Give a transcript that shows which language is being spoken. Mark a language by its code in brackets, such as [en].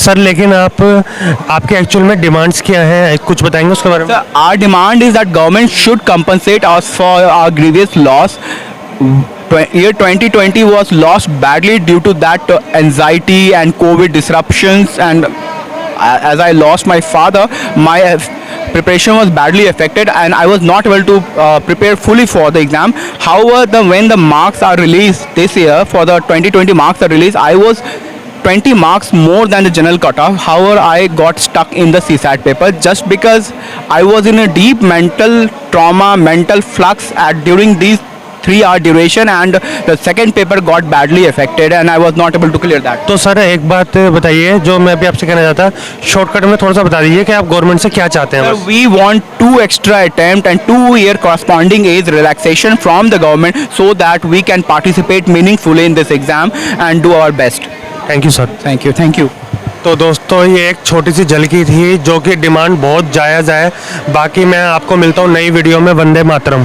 [hi] Sir लेकिन आपके actual में डिमांड्स क्या हैं, कुछ बताएंगे उसके बारे में? [en] So, our demand is that government should compensate us for our grievous loss. Year 2020 was lost badly due to that anxiety and COVID disruptions, and as I lost my father, my preparation was badly affected and I was not able to prepare fully for the exam. However, when the marks are released this year, for the 2020 marks are released, I was 20 marks more than the general cutoff. However, I got stuck in the CSAT paper just because I was in a deep mental trauma, mental flux during these 3-hour duration, and the second paper got badly affected and I was not able to clear that. [hi] तो sir एक बात बताइए जो मैं अभी आपसे कहना चाहता, शॉर्टकट में थोड़ा सा बता दीजिए कि आप गवर्नमेंट से क्या चाहते हैं? [en] Sir, we want 2 extra attempt and 2-year corresponding age relaxation from the government so that we can participate meaningfully in this exam and do our best. Thank you sir. Thank you. [hi] तो दोस्तों ये एक छोटी सी झलकी थी जो कि demand बहुत जायज़ है. बाकी मैं आपको मिलता हूँ नई वीडियो में. वंदे मातरम.